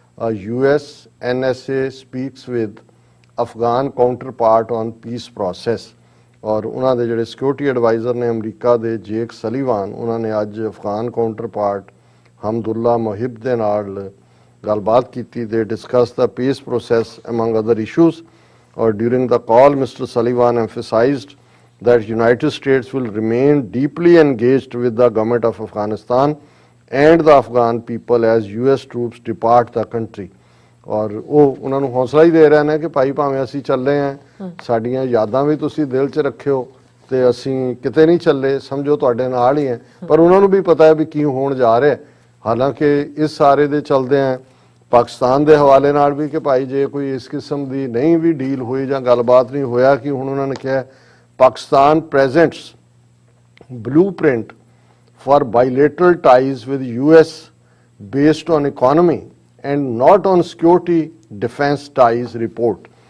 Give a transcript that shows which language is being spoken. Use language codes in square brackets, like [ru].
[en] US NSA speaks with Afghan counterpart on peace process [pa] ਔਰ ਉਹਨਾਂ ਦੇ ਜਿਹੜੇ ਸਿਕਿਉਰਿਟੀ ਐਡਵਾਈਜ਼ਰ ਨੇ ਅਮਰੀਕਾ ਦੇ ਜੇਕ ਸਲੀਵਾਨ ਉਹਨਾਂ ਨੇ ਅੱਜ ਅਫਗਾਨ ਕਾਊਂਟਰਪਾਰਟ ਹਮਦੁੱਲਾ ਮੁਹਿਬ ਦੇ ਨਾਲ ਗੱਲਬਾਤ ਕੀਤੀ। [en] They discussed the peace process among other issues. Or during the call, Mr. Sullivan emphasized that United States will remain deeply engaged with the government of Afghanistan and the Afghan people as US troops depart the country. [pa] ਔਰ ਉਹ ਉਹਨਾਂ ਨੂੰ ਹੌਸਲਾ ਹੀ ਦੇ ਰਹੇ ਨੇ ਕਿ ਭਾਈ ਭਾਵੇਂ ਅਸੀਂ ਚੱਲੇ ਆਂ, ਸਾਡੀਆਂ ਯਾਦਾਂ ਵੀ ਤੁਸੀਂ ਦਿਲ 'ਚ ਰੱਖਿਓ ਤੇ ਅਸੀਂ ਕਿਤੇ ਨਹੀਂ ਚੱਲੇ, ਸਮਝੋ ਤੁਹਾਡੇ ਨਾਲ ਹੀ ਹੈ। ਪਰ ਉਹਨਾਂ ਨੂੰ ਵੀ ਪਤਾ ਹੈ ਵੀ ਕੀ ਹੋਣ ਜਾ ਰਿਹਾ। ਹਾਲਾਂਕਿ ਇਸ ਸਾਰੇ ਦੇ ਚਲਦੇ ਆ ਪਾਕਿਸਤਾਨ ਦੇ ਹਵਾਲੇ ਨਾਲ ਵੀ ਕਿ ਭਾਈ ਜੇ ਕੋਈ ਇਸ ਕਿਸਮ ਦੀ ਨਹੀਂ ਵੀ ਡੀਲ ਹੋਈ ਜਾਂ ਗੱਲਬਾਤ ਨਹੀਂ ਹੋਇਆ, ਕਿ ਹੁਣ ਉਹਨਾਂ ਨੇ ਕਿਹਾ Pakistan presents [en] blueprint for bilateral ties with US based on economy and not on security defense ties report।